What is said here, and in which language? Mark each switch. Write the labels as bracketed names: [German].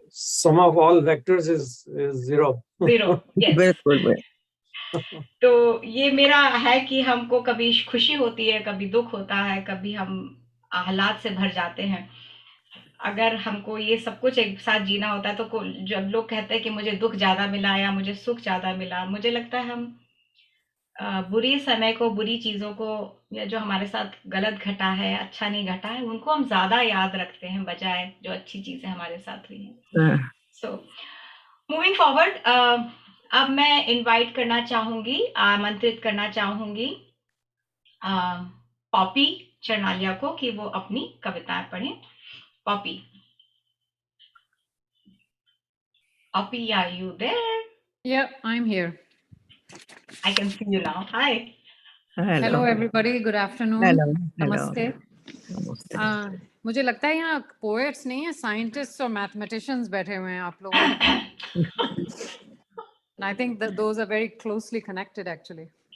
[English] sum of all vectors is zero. Zero, yes. [Hindi] बिल्कुल बिल्कुल। तो ये मेरा है कि हमको कभी खुशी होती है, कभी दुख होता है, कभी हम हालात से भर जाते हैं, अगर हमको ये सब कुछ एक साथ जीना होता है, तो जब लोग कहते हैं कि मुझे दुख ज्यादा मिला या मुझे सुख ज्यादा मिला, मुझे लगता है हम बुरी समय को, बुरी चीजों को, या जो हमारे साथ गलत घटा है, अच्छा नहीं घटा है, उनको हम ज्यादा याद रखते हैं बजाय जो अच्छी चीजें हमारे साथ हुई हैं। [English] so moving forward, [Hindi] अब मैं इनवाइट करना चाहूंगी, आमंत्रित करना चाहूंगी पॉपी चरनालिया को कि वो अपनी कविताएं पढ़ें। [English] Poppy, Poppy, are you there? Yeah, I'm here. I can see you now. Hi. Hello everybody. Good afternoon. Hello. [Hindi] Namaste. नमस्ते। मुझे लगता है यहाँ पोएट्स नहीं है, साइंटिस्ट्स और मैथमेटिशियंस बैठे हुए हैं आप लोगों के। [English] And I think that those are very closely connected actually.